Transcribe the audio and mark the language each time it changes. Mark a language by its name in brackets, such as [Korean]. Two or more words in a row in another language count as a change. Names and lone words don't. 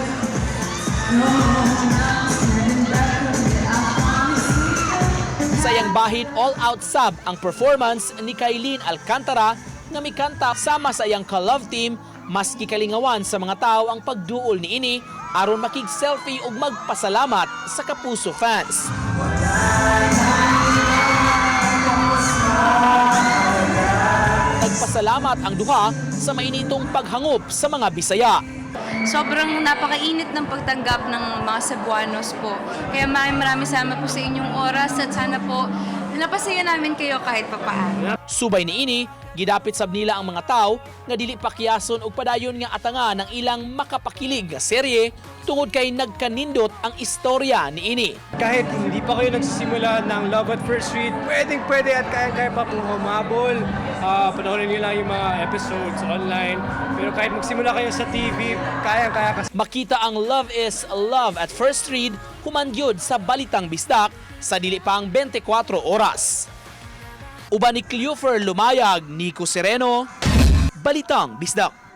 [Cebuano] Sayang bahid all-out sab ang performance ni Kailin Alcantara nga mikanta sama sa iyang ka-love team, mas gikalingawan sa mga tao ang pagduol niini aron makig-selfie ug magpasalamat sa Kapuso fans. Nagpasalamat ang duha sa mainitong paghangop sa mga Bisaya. [Filipino] Sobrang napakainit ng pagtanggap ng mga Cebuanos po. Kaya maraming salamat po sa inyong oras at sana po napasaya namin kayo kahit papaano. [Cebuano] Subay niini, gidapit sab nila ang mga tao nga dili pakiyason og padayon nga atangan ng ilang makapakilig nga serye tungod kay nagkanindot ang istorya niini. [Filipino] Kahit hindi pa kayo nagsisimula ng Love at First Read, pwede at kaya pa pong humabol. Panoorin niyo lang yung mga episodes online. Pero kahit magsimula kayo sa TV, kaya. [Cebuano] Makita ang Love is Love at First Read humangyod sa Balitang Bisdak sa dili pang 24 oras. Uban ni Cleofer Lumayag, Nico Sereno, Balitang Bisdak.